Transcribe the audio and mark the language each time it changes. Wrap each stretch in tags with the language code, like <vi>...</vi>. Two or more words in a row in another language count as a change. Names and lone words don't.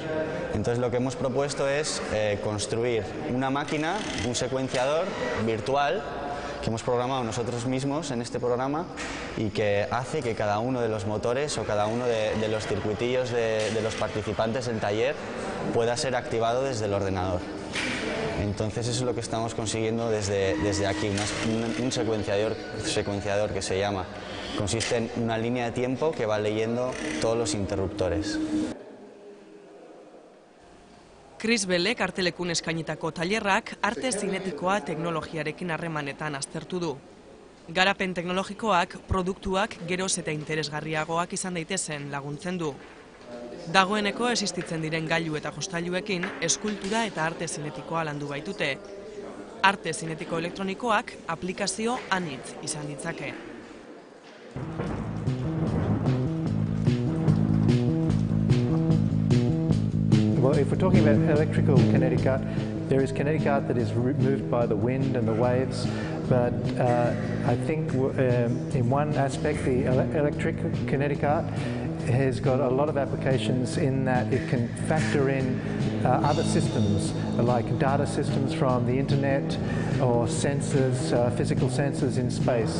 <es>Entonces lo que hemos propuesto es construir una máquina, un secuenciador virtual que hemos programado nosotros mismos en este programa y que hace que cada uno de los motores o cada uno de los circuitillos de los participantes del taller pueda ser activado desde el ordenador. Entonces eso es lo que estamos consiguiendo desde aquí, un secuenciador que se llama. Consiste en una línea de tiempo que va leyendo todos los interruptores.</es> <eu>Chris Bellek artelekun eskainitako tailerrak arte zinetikoa teknologiarekin harremanetan aztertu du. Garapen teknologikoak, produktuak geroz eta interesgarriagoak izan daitezen laguntzen du. Dagoeneko existitzen diren gailu eta jostailuekin eskultura eta arte zinetikoa landu baitute. Arte zinetiko elektronikoak aplikazio anitz izan ditzake.</eu> <en>Well, if we're talking about electrical kinetic art, there is kinetic art that is moved by the wind and the waves, but I think in one aspect the electric kinetic art has got a lot of applications in that it can factor in other systems like data systems from the internet or sensors, physical sensors in space.</en>